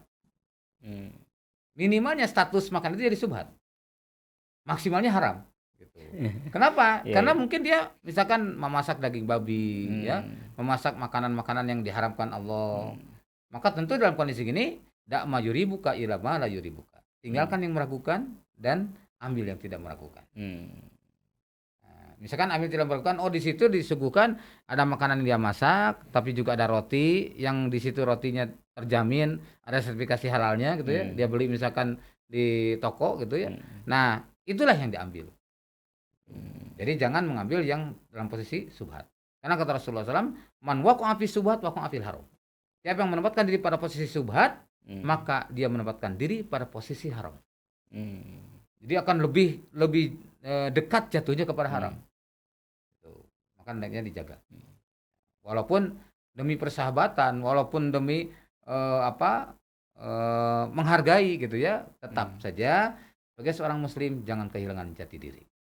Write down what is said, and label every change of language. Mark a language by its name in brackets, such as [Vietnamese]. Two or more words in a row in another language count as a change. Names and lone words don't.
[Indonesian] Hmm. Minimalnya status makan itu jadi subhat. Maksimalnya haram. Gitu. Kenapa? Iya, Karena iya. mungkin dia misalkan memasak daging babi, ya, Hmm. memasak makanan-makanan yang diharamkan Allah. Hmm. Maka tentu dalam kondisi gini, [Arabic] دع ما يريبك إلى ما لا يريبك. [Indonesian] Tinggalkan yang meragukan dan ambil yang tidak meragukan. Hmm. Nah, misalkan ambil tidak meragukan, oh di situ disuguhkan ada makanan yang dia masak, tapi juga ada roti yang di situ rotinya terjamin ada sertifikasi halalnya gitu ya. Hmm. Dia beli misalkan di toko gitu ya. Hmm. Nah, itulah yang diambil. Hmm. Jadi jangan mengambil yang dalam posisi subhat. Karena kata Rasulullah SAW, [Arabic] من وقع في الشبهات وقع في الحرام. [Indonesian] Siapa yang menempatkan diri pada posisi subhat, Hmm. maka dia menempatkan diri pada posisi haram. Hmm. Jadi akan lebih dekat jatuhnya kepada haram. Gitu. Maka hendaknya dijaga. Walaupun demi persahabatan, walaupun demi menghargai gitu ya, tetap saja sebagai seorang muslim jangan kehilangan jati diri.